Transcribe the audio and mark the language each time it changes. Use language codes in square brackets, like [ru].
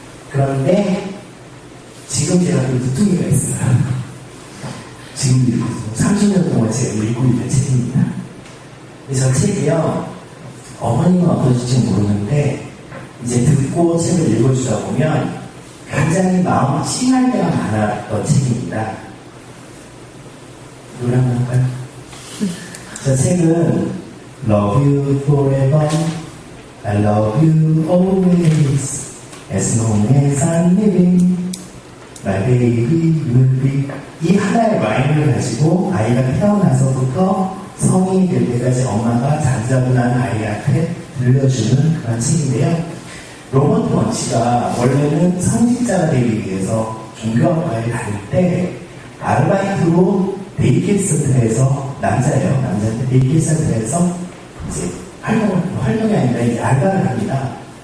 [ko] 그런데 지금 제가 또 두통이가 있어요. 지금도 읽거든요. 30년 동안 제가 읽고 있는 책입니다. 저 책이요, 어머님은 어떠실지 모르는데, 이제 듣고 책을 읽어주다 보면 굉장히 마음이 찡할 때가 많았던 책입니다. 노래 한번 할까요? 저 책은 [en] Love you forever, I love you always, as long as I'm living, my baby will be. [ko] 이 하나의 라인을 가지고 아이가 태어나서부터 성인이 될 때까지 엄마가 잔자분한 아이한테 들려주는 그런 책인데요. 로버트 먼치가 원래는 성직자가 되기 위해서 종교학과에 다닐 때 아르바이트로 데이케어 센터에서, 남자인데 데이케어 센터에서 이제 활동이 아니라 이제 알바를 합니다.